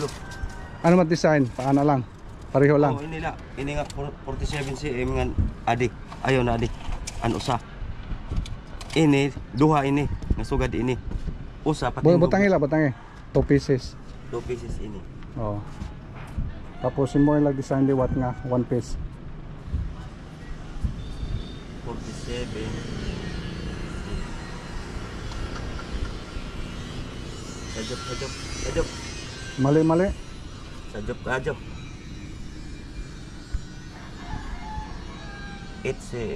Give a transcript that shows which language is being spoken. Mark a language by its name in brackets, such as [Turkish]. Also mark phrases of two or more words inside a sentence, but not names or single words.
[Filipino] Ano mat design? Paano lang? Pareho lang. [Waray] Oh, ini la. Ini nga 47 cm nga adi. Ayo na adi. Ano sa? Ini duha ini. Nasugad ini. Usa pati. Butang ila, butang 2 pieces. 2 pieces ini. Oh. Tapos mo yung design liwat nga 1 piece. 47. Sajop. [Filipino] Mali. [Waray] Sajop. 8 cm.